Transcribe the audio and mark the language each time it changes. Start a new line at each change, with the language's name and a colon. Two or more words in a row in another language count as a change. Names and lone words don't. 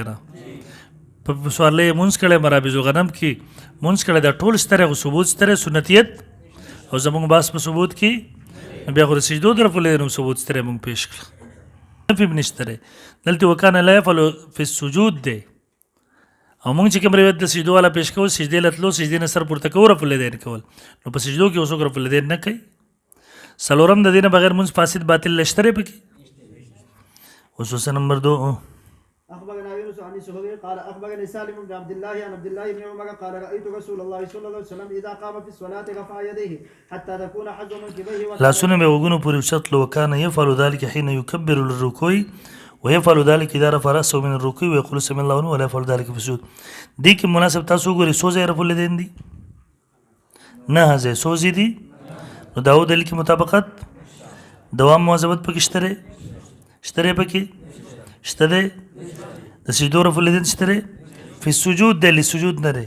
Pashto: نه په سوارلی یې مونځ کړی مرابض غنم کې مونځ کړی دا ټول شته خو ثبوت شته سنتیت او زموږ باس په ثبوت کې بیا خو د سجدو د رفع الیدینو ثبوت شته موږ پیش کړه نفي به نشته دلته وکانه
Arabic: لا یفعل فی السجود
Pashto: دی او مونږ چې کوم روایت د سجدو والا پیش کوو سجدې له تلو سجدې نه سر پورته کوو رفع الیدین کول نو په سجدو کې اوس رفع الیدین نه کوي. څلورم د دې نه بغیر مونځ فاسد باطل لشته دی پکې. خصوصا نمبر 2
Arabic: أخبرنا يونس عن الزهري قال أخبرني سالم بن عبد الله عن عبد الله بن عمر قال رأيت رسول الله صلى الله عليه وسلم إذا قام في الصلاة رفع يديه حتى تكون حظ منكبيه
Pashto: لاسونه به وګونو پورې وشتل
Arabic: وکانه يفعل ذلك حين يكبر للركوع ويفعل ذلك اذا رفع راسه من الركوع ويقول سمع الله ولا يفعل ذلك في السجود.
Pashto: دې کې مناسب تاسو ګورئ څو ځای رفع الیدین دي نه ځای څو ځای دي نو دا دلیل کې مطابقت دوام مواظبت پکې شته پکې شته دی د سجدو رفع الیدین شته دی
Arabic: فی السجود
Pashto: دی لسجود نه دی.